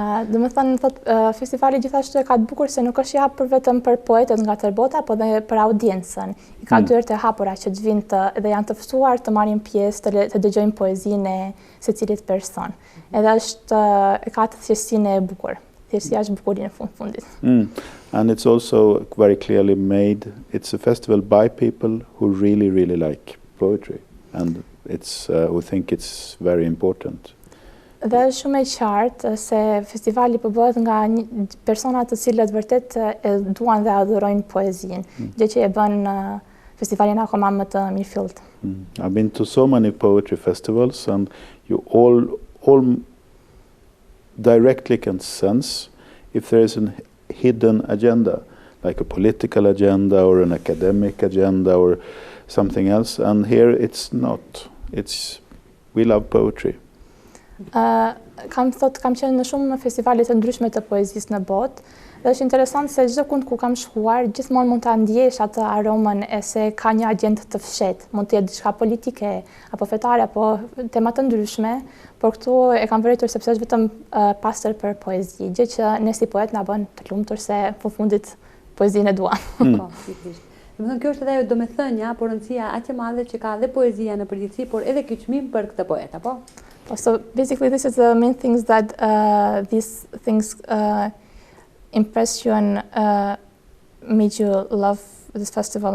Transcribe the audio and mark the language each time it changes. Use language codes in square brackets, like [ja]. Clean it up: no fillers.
[sq] Domethënë festivali gjithashtu e ka të bukur se nuk është I hapur vetëm për poetët nga tërë bota, por edhe për audiencën. I ka dyert e hapura që të vinë dhe janë të ftuar të marrin pjesë, të dëgjojnë poezinë e secilit person. Edhe e ka të thjeshtinë e bukur. Thjeshtësia është bukuria në fundit. [en] And it's also very clearly made. It's a festival by people who really, really like poetry, and it's who think it's very important. [sq] Dhe është shumë e qartë se festivali po bëhet nga persona të cilët vërtet e duan dhe adhurojnë poezinë, gjë që e bën festivalin akoma më të mirëfillt. [en] I've been to so many poetry festivals, and you all directly can sense if there is a hidden agenda, like a political agenda or an academic agenda or something else. And here it's not. We love poetry. [sq] Kam qenë në shumë festivale të ndryshme të poezisë në botë, dhe është interesant se çdo kund ku kam shkuar, gjithmonë mund ta ndjesh atë aromën e se ka një agjendë të fshehtë, mund të jetë diçka politike apo fetare apo tema të ndryshme, por këtu e kam vërejtur sepse është vetëm pastër për poezi, gjë që ne si poet na bën të lumtur se në fundit poezinë e duam. Po, sigurisht. Domethënë kjo është edhe ajo domethënia, por rëndësia aq e madhe që ka dhe poezia në përgjithësi, por edhe ky çmim për këtë poet, apo? [en] So basically, this is the main things that these things impressed you and made you love this festival.